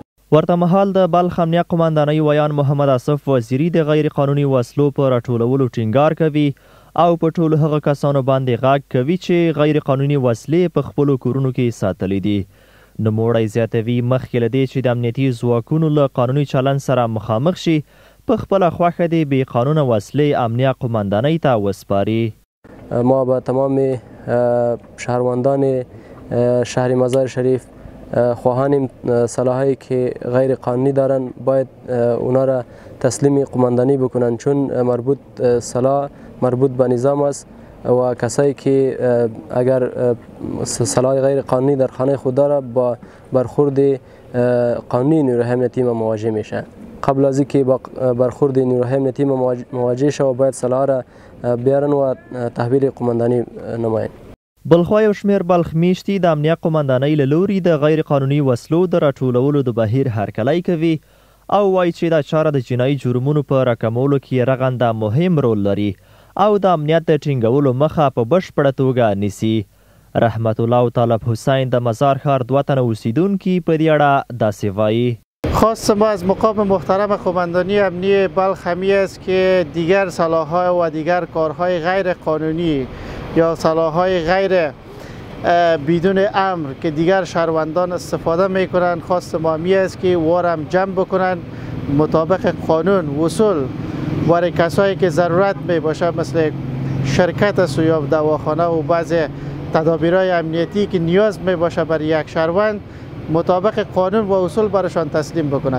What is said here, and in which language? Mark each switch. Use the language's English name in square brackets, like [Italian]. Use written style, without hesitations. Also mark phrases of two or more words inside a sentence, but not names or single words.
[Pashto] ورته مهال د بلخ امنیه قماندانۍ ویان محمد اسف وزیري د غیر قانوني وسلو په راټولولو ټینګار کوي او په ټولو هغه کسانو باندې غږ کوي چې غیر قانوني وسلې په خپلو کورونو کې ساتلې دي. نوموړی زیاتوي مخکې له دې چې د امنیتي ځواکونو له قانوني چلند سره مخامخ شي، په خپله خوښه دې بې قانونه وسلې امنیه قماندانۍ ته وسپاري. [Persian] ما به تمام شهروندان شهر مزار شریف خواهانیم سلاحایی که غیر قانونی دارن باید اونا را تسلیم قماندانی بکنن، چون سلاح مربوط به نظام است و کسایی که اگر سلاح غیر قانونی در خانه خود داره با برخورد قانونی نیروهای امنیتی ما مواجه میشه. قبل از اینکه با برخورد نیروهای امنیتی ما مواجه شه باید سلاح را بیارن و تحویل قماندانی نماین. [Pashto] بلخوا یو شمېر بلخ میشتي د امنیه قماندانۍ له لوري د غیر قانوني وسلو د راټولولو د بهیر هرکلی کوي او وایي چې دا چاره د جنایي جرمونو په راکمولو کې رغنده مهم رول لري او د امنیت د ټینګولو مخه په بشپړه توګه نیسي. رحمت الله طالب حسین د مزار ښار 2 تنه اوسیدونکي په دې اړه داسې وایي. [Persian] خواست ما از مقام محترم قماندانی امنیه بلخ همی است که دیگر سلاح‌ها و دیگر کارهای غیر قانونی یا سلاح‌های غیر بدون امر که دیگر شهروندان استفاده میکنند، خواست ما همی است که وارم جمع بکنند مطابق قانون وصول برای کسایی که ضرورت می باشه مثل شرکت است یا دواخانه و بعض تدابیرهای امنیتی که نیاز می باشه برای یک شهروند مطابق قانون و اصول برایشان تسلیم بکند.